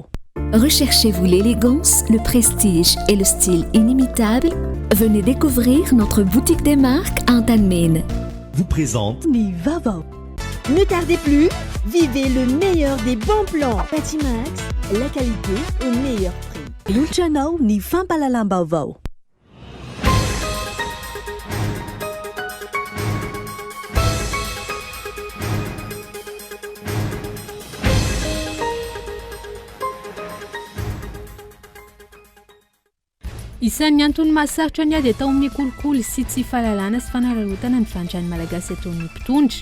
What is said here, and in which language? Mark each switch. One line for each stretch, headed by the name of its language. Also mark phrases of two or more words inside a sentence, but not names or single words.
French: Recherchez-vous l'élégance, le prestige et le style inimitable? Venez découvrir notre boutique des marques Antanmen. Vous présente
Malagasy: Ni Vavo.
French: Ne tardez plus, vivez le meilleur des bons plans. Patimax, la qualité au meilleur prix.
Malagasy: Luciano ni Fampalalambao. Isan'ny antony mahasarotra ny ady atao amin'ny kolikoly sy tsy fahalalana sy fanararotana ny fantrany malagasy atao amin'ny mpitondry.